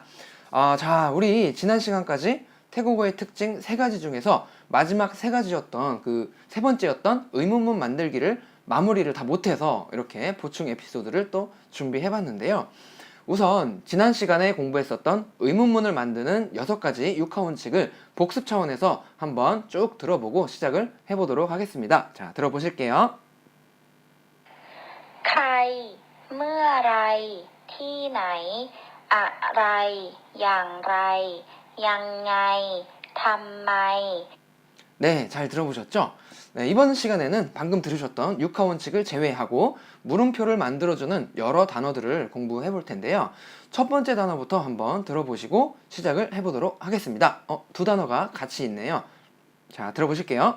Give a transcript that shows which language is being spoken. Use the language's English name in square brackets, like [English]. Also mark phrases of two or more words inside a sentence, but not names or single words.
[Korean] 자, 우리 지난 시간까지 태국어의 특징 3가지 중에서 마지막 3가지였던 그 3번째였던 의문문 만들기를 마무리를 다 못해서 이렇게 보충 에피소드를 또 준비해봤는데요. 우선 지난 시간에 공부했었던 의문문을 만드는 6가지 육하원칙을 복습 차원에서 한번 쭉 들어보고 시작을 해보도록 하겠습니다. 자, 들어보실게요. [Thai] ใครเมื่อไรที่ไหนอะไรอย่างไรยังไงทำไม [Korean] 네, 잘 들어보셨죠? 네, 이번 시간에는 방금 들으셨던 육하원칙을 제외하고 물음표를 만들어주는 여러 단어들을 공부해 볼 텐데요. 첫 번째 단어부터 한번 들어보시고 시작을 해보도록 하겠습니다. 2단어가 같이 있네요. 자, 들어보실게요.